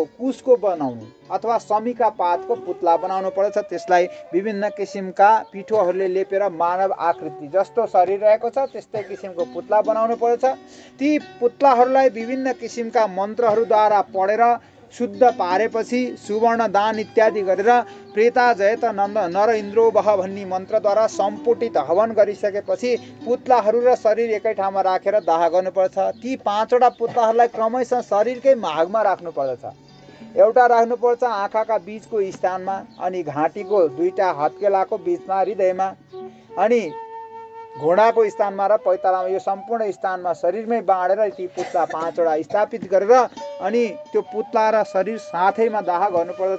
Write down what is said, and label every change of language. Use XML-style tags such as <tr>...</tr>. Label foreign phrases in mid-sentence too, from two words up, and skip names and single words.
<ne>कुशको बनाउनु अथवा शमीका पातको पुत्ला बनाउनु पर्दछ। त्यसलाई विभिन्न किसिमका पिठोहरूले लेपेर मानव आकृति जस्तो शरीर रहेको छ त्यस्तै किसिमको पुत्ला बनाउनु पर्दछ। ती पुत्लाहरूलाई विभिन्न किसिमका मन्त्रहरूद्वारा पढेर शुद्ध पारेपछि सुवर्ण दान इत्यादि गरेर</ne> <sa>प्रेता जयत नर इन्द्रो बह</sa> <ne>भन्ने मन्त्रद्वारा सम्पुटित हवन गरिसकेपछि पुत्लाहरू र शरीर एकै ठाउँमा राखेर दाह गर्नुपर्छ। ती 5वटा पुत्लाहरूलाई क्रमशः शरीरकै भागमा राख्नु पर्दछ। एउटा राख्नुपर्छ आँखाका बीचको स्थानमा, अनि घाँटीको दुईटा हत्केलाको बीचमा हृदयमा, अनि घुँडाको स्थानमा र पैतालामा, यो सम्पूर्ण स्थानमा शरीरमै बाँडेर ती पुत्ला 5 वटा स्थापित गरेर अनि त्यो पुत्ला र शरीर साथैमा दाह गर्नुपर्दछ।</ne>